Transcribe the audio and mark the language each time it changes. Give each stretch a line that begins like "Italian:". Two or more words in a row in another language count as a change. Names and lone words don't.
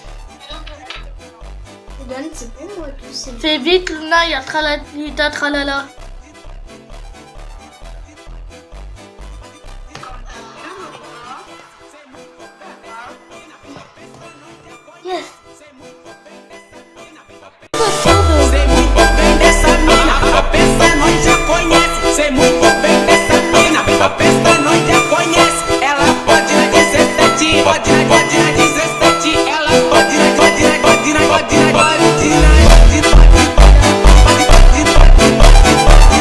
French: Donne, c'est pour moi, tu sais. Fais vite, Luna, il y a tralalita, tralala. Yes.
Portuguese: Sei muito bem dessa mina, a peça nós já conhece. Sei muito bem dessa mina, a peça nós já conhece. Ela pode na 17, pode na 17. Ela pode na 17.